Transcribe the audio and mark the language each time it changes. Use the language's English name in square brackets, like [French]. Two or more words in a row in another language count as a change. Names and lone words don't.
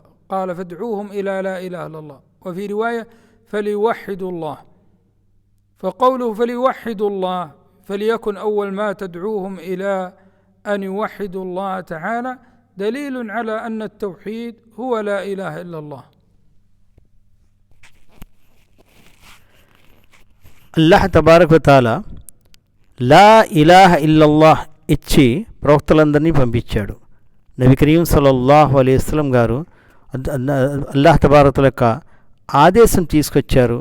[Arabic] قال: فادعوهم إلى لا إله إلا الله. وفي رواية: فليوحدوا الله. فقوله فليوحدوا الله، فليكن أول ما تدعوهم إلى أن يوحدوا الله تعالى، دليل على أن التوحيد هو لا إله إلا الله. الله تبارك وتعالى لا إله إلا الله [Telugu] ఇచ్చి ప్రవక్తలందరినీ పంపించాడు. [Arabic] نبي كريم صلى الله عليه وسلم [Telugu] గారు [Arabic] الله تبارك وتعالى [Telugu] యొక్క ఆదేశం తీసుకొచ్చారు.